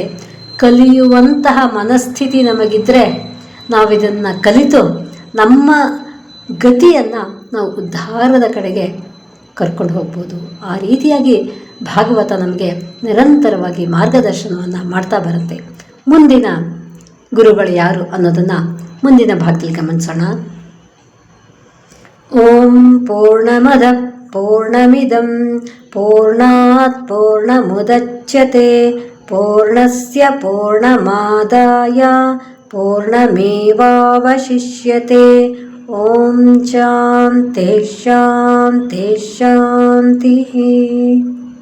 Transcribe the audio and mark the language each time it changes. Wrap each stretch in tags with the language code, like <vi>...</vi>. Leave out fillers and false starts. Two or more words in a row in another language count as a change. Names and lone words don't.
<kn>ಕಲಿಯುವಂತಹ ಮನಸ್ಥಿತಿ ನಮಗಿದ್ದರೆ ನಾವಿದನ್ನು ಕಲಿತು ನಮ್ಮ ಗತಿಯನ್ನು ನಾವು ಉದ್ಧಾರದ ಕಡೆಗೆ ಕರ್ಕೊಂಡು ಹೋಗ್ಬೋದು. ಆ ರೀತಿಯಾಗಿ ಭಾಗವತ ನಮಗೆ ನಿರಂತರವಾಗಿ ಮಾರ್ಗದರ್ಶನವನ್ನು ಮಾಡ್ತಾ ಬರುತ್ತೆ. ಮುಂದಿನ ಗುರುಗಳು ಯಾರು ಅನ್ನೋದನ್ನು ಮುಂದಿನ ಭಾಗದಲ್ಲಿ ಗಮನಿಸೋಣ.</kn> <sa>ಓಂ ಪೂರ್ಣಮದ ಪೂರ್ಣಮಿದಂ ಪೂರ್ಣಾತ್ ಪೂರ್ಣಮುದಚ್ಯತೆ ಪೂರ್ಣಸ್ಯ ಪೂರ್ಣಮಾದಾಯ ಪೂರ್ಣಮೇವಾವಶಿಷ್ಯತೆ. ಓಂ ಶಾಂತಿ ಶಾಂತಿ ಶಾಂತಿ.</sa>